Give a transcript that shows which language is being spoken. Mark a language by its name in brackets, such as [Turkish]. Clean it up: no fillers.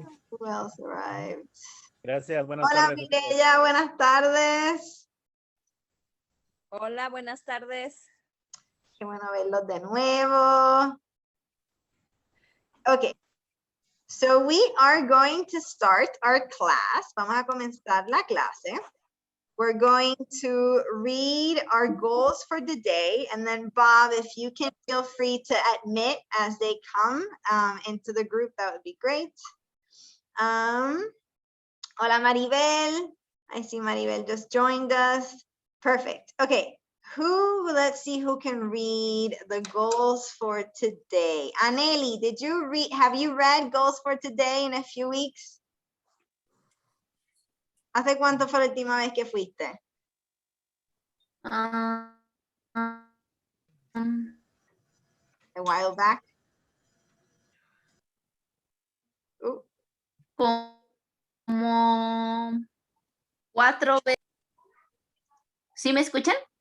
[English] Who else arrived? [Spanish] Gracias, buenas Hola, tardes. Mireya, buenas tardes. Hola, buenas tardes. Qué bueno verlos de nuevo. [English] Okay, so we are going to start our class. [Spanish] Vamos a comenzar la clase. [English] We're going to read our goals for the day, and then Bob, if you can feel free to admit as they come into the group, that would be great. Hola, Maribel. I see Maribel just joined us. Perfect. Okay. Let's see who can read the goals for today. Aneli, have you read goals for today in a few weeks? [Spanish] ¿Hace cuánto fue la última vez que fuiste? [English] A while back. [Spanish] Como 4 veces. ¿Sí me escuchan?